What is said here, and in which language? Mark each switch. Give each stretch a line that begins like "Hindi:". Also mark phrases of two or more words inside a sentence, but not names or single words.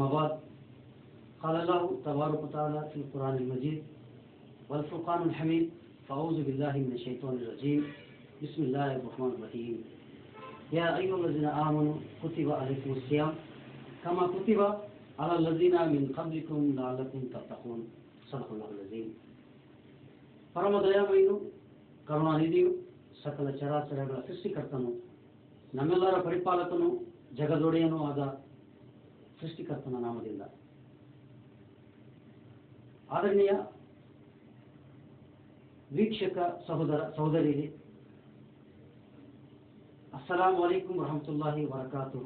Arabic: بعد قال الله تبارك وتعالى في القرآن المجيد والفرقان الحميد فأعوذ بالله من الشيطان الرجيم بسم الله الرحمن الرحيم يا أيها الذين آمنوا كتب عليكم الصيام كما كتب على الذين من قبلكم لعلكم تتقون صدق الله
Kannada: ಪರಮ ದಯಾಮಯನು ಕರುಣಾನಿಧಿಯು ಸಕಲ ಚರಾಚರಗಳ ಸೃಷ್ಟಿಕರ್ತನು ನಮ್ಮೆಲ್ಲರ ಪರಿಪಾಲಕನು ಜಗದೊಡೆಯನೂ ಆದ ಸೃಷ್ಟಿಕರ್ತನ ನಾಮದಿಂದ ಆದರಣೀಯ ವೀಕ್ಷಕ ಸಹೋದರ ಸಹೋದರಿಯರೇ,
Arabic: السلام عليكم ورحمة الله وبركاته.